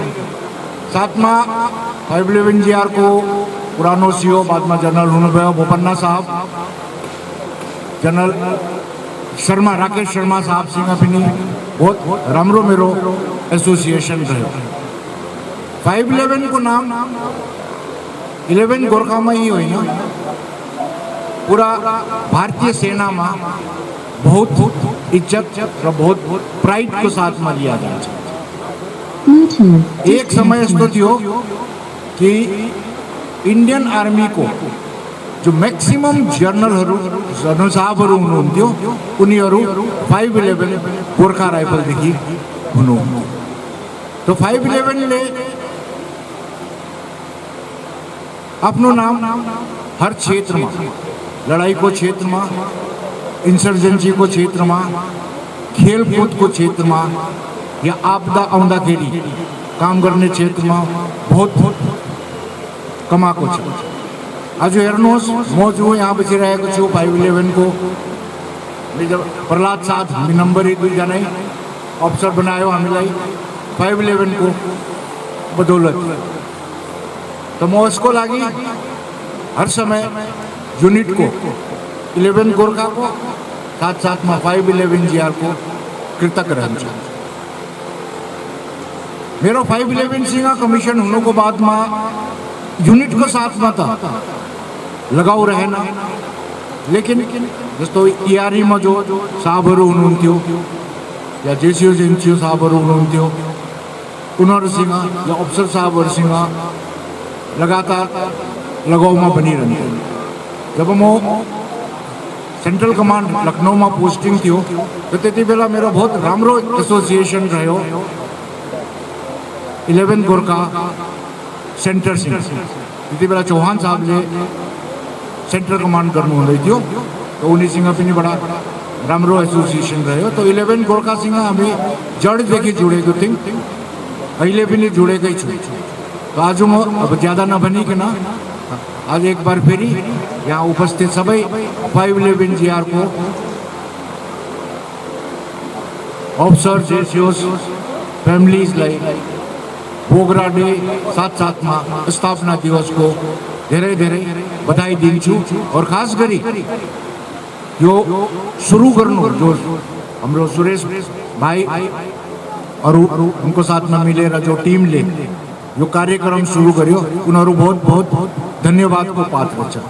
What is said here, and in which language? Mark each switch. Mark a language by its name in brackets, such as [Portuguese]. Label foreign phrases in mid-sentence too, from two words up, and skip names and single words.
[Nepali] साथमा 511 जिआर को पुरानो सीओ, बादमा जनरल हुनुभयो बोपन्ना साहब, जनरल शर्मा, राकेश शर्मा साहबसँग पनि बहुत राम्रो मेरो एसोसिएसन रह्यो। 511 को नाम 11 गोर्खामा ही होइन, पूरा भारतीय सेनामा बहुत इज्जत र बहुत प्राइड [Hindi] को साथ में लिया [Nepali] जान्छ। एक समय यस्तो थियो कि [English] Indian Army [Nepali] को जो मैक्सिमम जनरलहरू, जनरल साहबहरू हुनुहुन्थ्यो, उनीहरू 511 गोर्खा राइफलदेखि हुनुहुन्थ्यो। तो 511 ले आफ्नो नाम [Hindi] हर क्षेत्र में, लड़ाई को क्षेत्र में, इंसर्जेंसी को क्षेत्र में, खेलकूद को क्षेत्र में, [Nepali] या आपदा आउँदाखेरि काम गर्ने क्षेत्र में बहुत कमाएको छ। आज हेर्नुहोस्, म जो यहाँ बसिरहेको छु 511 को मेजर प्रहलाद साथ, हामी नम्बरी दुईजनै अफसर बनायो हामीलाई 511 को बदौलत। तो म उसको लागि हर समय यूनिट को 11 गोर्खा को साथ साथ में 511 जिआर को कृतज्ञ रहन्छु। मेरो 511 सिंह कमिसन हुनुको बादमा यूनिट को साथ में त लगाउ रहेन, लेकिन जस्तो इआरई में जो साहबहरू हुनुहुन्थ्यो या जेसीओ जेन्सिओ साहबहरू हुनुहुन्थ्यो, उनीहरूसँग या अफसर साहबहरूसँग लगातार लगाउमा बनिरहन्थ्यो। जब म [English] Central Command [Nepali] लखनऊ में पोस्टिंग थियो, तो त्यति बेला मेरो बहुत राम्रो एसोसिएसन रह्यो 11 गोर्खा सेंटर सिंह। त्यति बेला चौहान साहबले [English] Central Command [Nepali] गर्नु हुँदै थियो, तो उनीसँग पनि बडा राम्रो एसोसिएसन रह्यो। तो 11 गोर्खासँग हामी जडदेखि जोडेको थियौँ, अहिले पनि जोडेकै छु। तो आज म अब ज्यादा नभनिकन आज एक बार फेरि यहाँ उपस्थित सबै 511 GR को अफसर जेसियोस फ्यामिलीजलाई बोगरा डे साथसाथमा स्थापना दिवसको धेरै धेरै बधाई दिन्छु। और खास गरी यो सुरु गर्नु जो हाम्रो सुरेश भाइ और उनको साथमा मिलेर जो टिमले यो कार्यक्रम सुरु गर्यो उनीहरू बहुत बहुत धन्यवादको पात्र छ।